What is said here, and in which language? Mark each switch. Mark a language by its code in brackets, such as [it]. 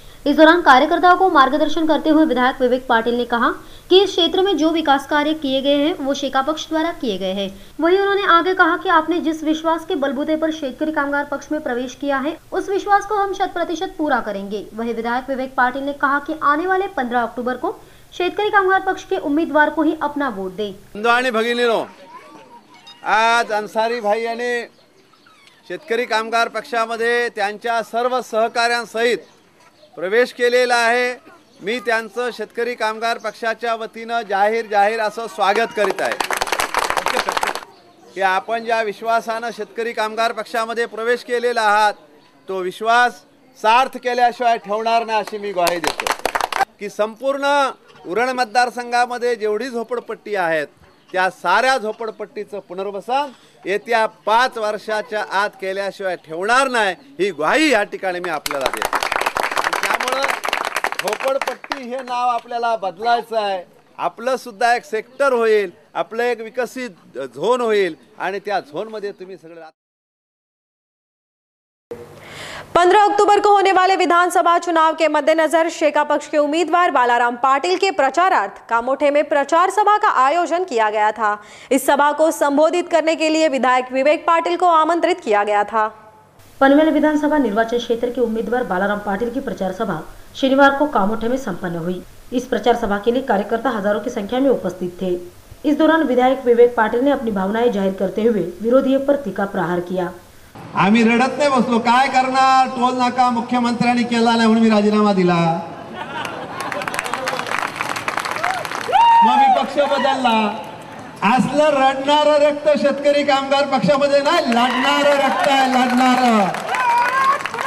[hi] इस दौरान कार्यकर्ताओं को मार्गदर्शन करते हुए विधायक विवेक पाटिल ने कहा कि इस क्षेत्र में जो विकास कार्य किए गए हैं वो शेका पक्ष द्वारा किए गए हैं। वहीं उन्होंने आगे कहा कि आपने जिस विश्वास के बलबूते पर शेतकरी कामगार पक्ष में प्रवेश किया है उस विश्वास को हम 100% पूरा करेंगे। वहीं विधायक विवेक पाटिल ने कहा कि आने वाले 15 अक्टूबर को शेतकरी कामगार पक्ष के उम्मीदवार को ही अपना वोट दे। [mr] बंधू आणि भगिनींनो, आज अंसारी भाई यांनी शेतकरी कामगार पक्षामध्ये त्यांच्या सर्व सहकाऱ्यांसहित प्रवेश केलेला आहे। मी त्यांचं शेतकरी कामगार पक्षाच्या वतीनं जाहीर असं स्वागत करीत आहे की आपण ज्या विश्वासानं शेतकरी कामगार पक्षामध्ये प्रवेश केलेला आहात तो विश्वास सार्थ केल्याशिवाय ठेवणार नाही अशी मी ग्वाही देतो की संपूर्ण उरण मतदारसंघामध्ये जेवढी झोपडपट्टी आहेत त्या साऱ्या झोपडपट्टीचं पुनर्वसन येत्या 5 वर्षाच्या आत केल्याशिवाय ठेवणार नाही ही ग्वाही या ठिकाणी मी आपल्याला देतो। त्यामुळे झोपडपट्टी हे नाव आपल्याला बदलायचं आहे। आपलं सुद्धा एक सेक्टर होईल, आपलं एक विकसित झोन होईल आणि त्या झोनमध्ये तुम्ही सगळे [hi] 15 अक्टूबर को होने वाले विधानसभा चुनाव के मद्देनजर शेका पक्ष के उम्मीदवार बालाराम पाटिल के प्रचारार्थ कामोठे में प्रचार सभा का आयोजन किया गया था। इस सभा को संबोधित करने के लिए विधायक विवेक पाटिल को आमंत्रित किया गया था। पनवेल विधानसभा निर्वाचन क्षेत्र के उम्मीदवार बालाराम पाटिल की प्रचार सभा शनिवार को कामोठे में संपन्न हुई। इस प्रचार सभा के लिए कार्यकर्ता हजारों की संख्या में उपस्थित थे। इस दौरान विधायक विवेक पाटिल ने अपनी भावनाएं जाहिर करते हुए विरोधियों पर तीखा प्रहार किया। [mr] आम्ही रडत नाही बसलो, काय करणार, टोल नाका मुख्यमंत्र्यांनी केला नाही म्हणून मी राजीनामा दिला, मग मी पक्ष बदलला। असलं रडणारं रक्त शेतकरी कामगार पक्षामध्ये नाही, लढणारं रक्त आहे, लढणारं।